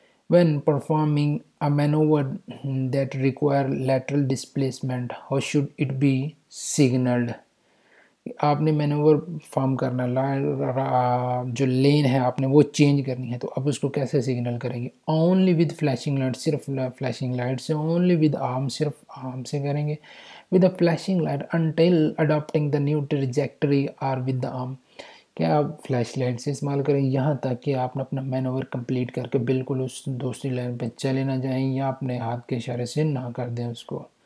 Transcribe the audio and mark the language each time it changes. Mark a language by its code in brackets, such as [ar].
[en] When performing a maneuver that require lateral displacement, how should it be signaled؟ [ur] آپ نے manoeuvre form کرنا جو لین ہے آپ نے وہ چینج کرنی ہے تو اب اس کو کیسے سگنل کریں گے؟ [en] only with flashing light, [ur] صرف فلیشنگ لائٹ سے. [en] only with arm, [ur] صرف آرم سے کریں گے. [en] with a flashing light until adopting the new trajectory or with the arm. [ur] کہ آپ فلیش لائٹ سے استعمال کریں یہاں تک کہ آپ اپنا مینوور کمپلیٹ کر کے بالکل اس دوسری لائن پہ چلے نہ جائیں یا اپنے ہاتھ کے اشارے سے نہ کر دیں اس کو.